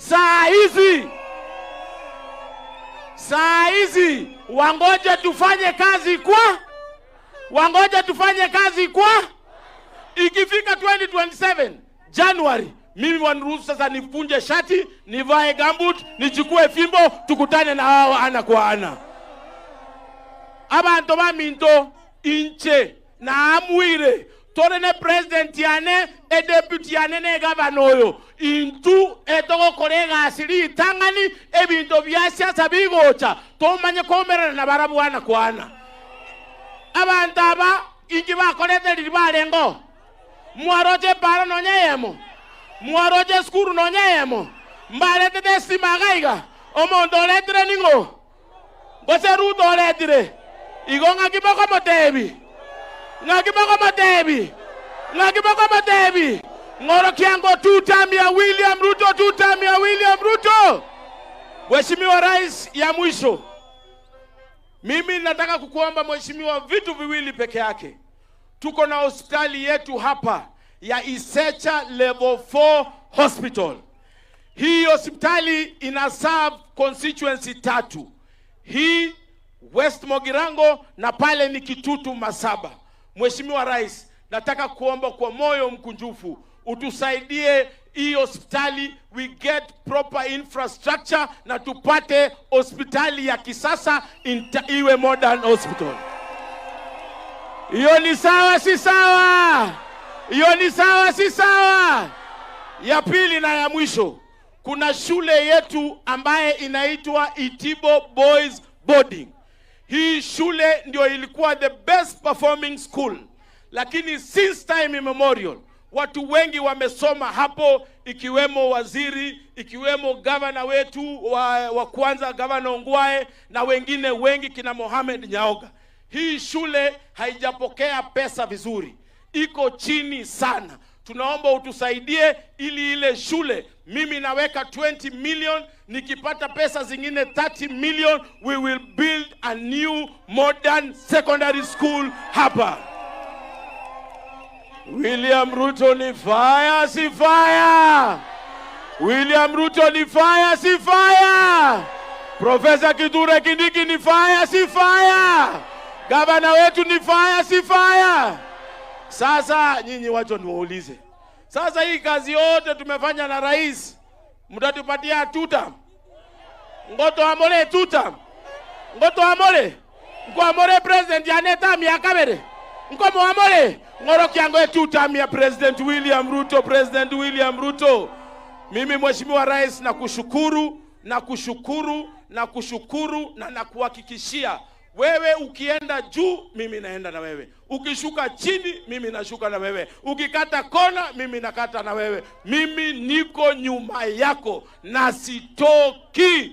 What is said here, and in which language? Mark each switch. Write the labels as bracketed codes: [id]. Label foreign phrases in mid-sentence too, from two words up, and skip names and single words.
[sw] Saa hizi wangoje tufanye kazi kwa ikifika 2027 January, mimi waniruhusu sasa nifunje shati, nivae gambut, nichukue fimbo, tukutane na hao ana kwa ana. [guz] Abantu baminto inche na amwire torene president yane e deputy yane ne governor intu etoko kolega asiri tangani ebinto byasya sabigocha tomanye komera na barabu [sw] ana kwa ana. [guz] Abantu aba ingi bakolete libalengo mwaroje para nonyemo mwaroje skuru nonyemo mbalete desima gaiga omondo letre ningo boseru do letre igonga kiboko motebi ngoro kiango tutamia William Ruto. [sw] Mheshimiwa Rais, ya mwisho mimi nataka kukuomba Mheshimiwa vitu viwili peke yake. Tuko na hospitali yetu hapa ya Isecha Level 4 Hospital. Hii hospitali ina serve constituency 3. Hii West Mogirango na pale ni Kitutu Masaba. Mheshimiwa Rais, nataka kuomba kwa moyo mkunjufu utusaidie hii hospitali, [en] we get proper infrastructure [sw] na tupate hospitali ya kisasa iwe [en] modern hospital. [sw] Hiyo ni sawa si sawa? Ya pili na ya mwisho, kuna shule yetu ambaye inaitwa Itibo Boys Boarding. Hii shule ndio ilikuwa [en] the best performing school, [sw] lakini [en] since time immemorial [sw] watu wengi wamesoma hapo, ikiwemo waziri, ikiwemo governor wetu wa kwanza Governor Ongwae na wengine wengi kina Mohamed Nyaoga. Hii shule haijapokea pesa vizuri, iko chini sana. tunaomba utusaidie ili ile shule, mimi naweka 20 million, nikipata pesa zingine 30 million, [en] we will build a new modern secondary school [sw] hapa. William Ruto ni fire, si fire? William Ruto ni fire, si fire? Professor Kithure Kindiki ni fire, si fire? Gavana wetu ni fire, si fire? Sasa nyinyi wacho niwaulize. Sasa hii kazi yote tumefanya na rais, mtatupatia tuta? [guz] Ngoto amole tuta? Ngoto amole? Ngo amole president ya neta miaka mere? Ngo mo amole? Ngoro kiango tuta ya President William Ruto, President William Ruto. [sw] Mimi Mheshimiwa Rais nakushukuru na nakuhakikishia wewe ukienda juu mimi naenda na wewe. Ukishuka chini mimi nashuka na wewe. Ukikata kona mimi nakata na wewe. Mimi niko nyuma yako na sitoki.